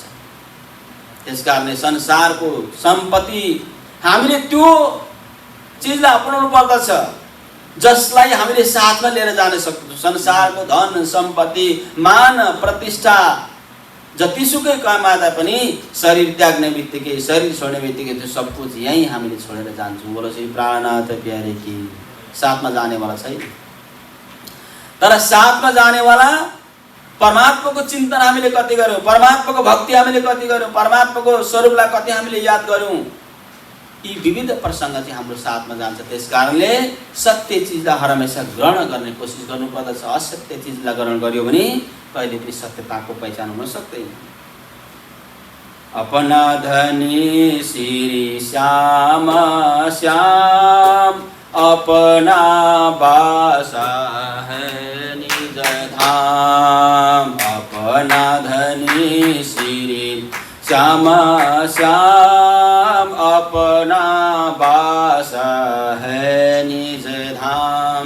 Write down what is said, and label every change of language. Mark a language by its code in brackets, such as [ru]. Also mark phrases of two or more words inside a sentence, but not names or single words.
[ne] त्यसकारणले संसारको सम्पत्ति हामीले त्यो चीजलाई अपनाउनु पर्दछ जसलाई हामीले साथमा लिएर जान सक्छौँ। संसारको धन सम्पत्ति मान प्रतिष्ठा जतिसुकै कमादा पनि शरीर त्याग्ने बित्तिकै, शरीर छोड्ने बित्तिकै त्यो [hi] सब कुछ [ne] यहीँ हामीले छोडेर जान्छौँ। [hi] बोलो श्री प्राणनाथ प्यारे की। [ne] साथमा जानेवाला छैन, तर साथमा जानेवाला परमात्माको चिन्तन हामीले कति गर्यौँ, परमात्माको भक्ति हामीले कति गर्यौँ, परमात्माको स्वरूपलाई कति हामीले याद गर्यौँ, यी विविध प्रसङ्ग चाहिँ हाम्रो साथमा जान्छ। त्यस कारणले सत्य चिजलाई [hi] हर हमेसा [ne] ग्रहण गर्ने कोसिस गर्नुपर्दछ। असत्य चिजलाई ग्रहण गर्यो भने कहिले पनि सत्यताको पहिचान हुन सक्दैन। [hi] अपना धनी श्री श्याम श्याम, अपना बासा है निज धाम। अपना धनी श्री श्याम श्याम, अपना बासा है निज धाम।